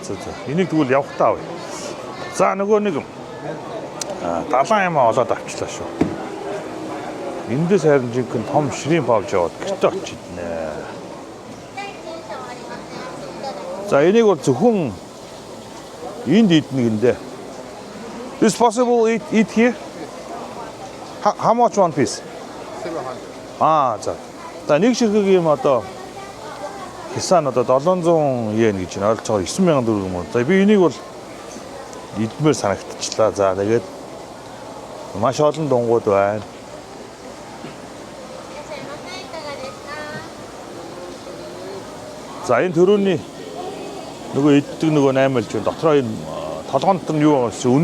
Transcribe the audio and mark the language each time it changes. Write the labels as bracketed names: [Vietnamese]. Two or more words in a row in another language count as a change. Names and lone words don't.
[Mongolian] Энийг тэгвэл явахтаа авъя. За нөгөө нэг далайн юм олоод авчлаа шүү. Эндээс харин жинхэнэ том шримп авч яваад гэртээ очиднэ. За энийг бол зөвхөн энд иднэ гиндэ. [English] Is possible eat here? How much one piece? [Mongolian] 700. За. За нэг ширхэг юм одоо хисaan одоо 700 йен гэж ойлгож байгаа 9,000 төгрөг юм уу. За би энийг бол идмээр санагдчихлаа. За тэгээд маш олон дунгууд байна. За энэ төрөний нөгөө иддэг нөгөө 8 л дотроо энэ толгоон дотор нь юу байгаа вэ?